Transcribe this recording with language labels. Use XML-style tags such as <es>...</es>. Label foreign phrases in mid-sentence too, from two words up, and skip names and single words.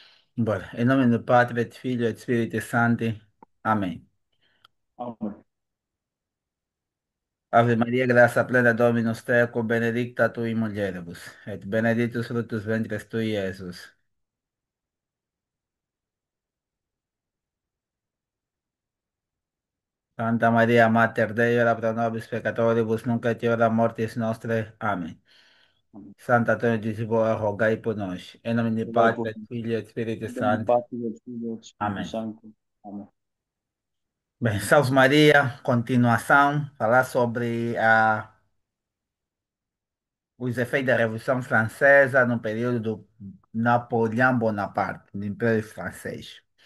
<pt>Bora. Em nome do Pai, do Filho e do Espírito Santo. Amém. Amém.</pt> <la>Ave Maria, graça plena, Dominus tecum, benedicta tu in mulieribus, et benedictus fructus ventris tui, Iesus. Santa Maria, Mater Dei, ora pro nobis peccatoribus, nunc et in hora mortis nostrae.</la> <pt>Amém. Amém. Santa Antônio de Lisboa, rogai por nós. Em nome do Rogai Pai, por do Filho e do Espírito em nome do Santo. Pai, do Filho e do Espírito Amém. Santo. Amém. Bem, Salve Maria, continuação, falar sobre os efeitos da Revolução Francesa no período do Napoleão Bonaparte, do Império Francês.</pt>